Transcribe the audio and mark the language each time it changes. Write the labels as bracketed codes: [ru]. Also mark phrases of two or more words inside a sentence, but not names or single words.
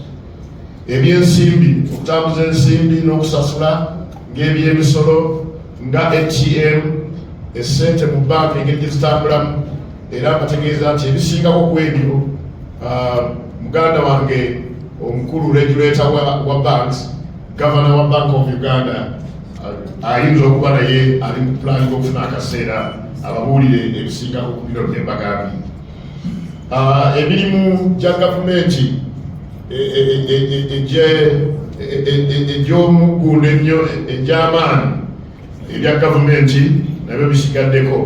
[lg] ebyensimbi, okutambuza ensimbi n'okusasula ng'ebyemisolo nga ATM, essente mu banka engeri gye zitambulamu, era mbategeeza nti ebisingako ku ebyo muganda wange omukulu regulator wa banks, governor wa Bank of Uganda, ayinza okuba naye ali mu plan okufuna akaseera ababuulire ebisingako ku bino bye mbagambye. Emirimu gya gavumenti egy'omuggundo ennyo egy'amaanyi ebya gavumenti nabyo bisigaddeko.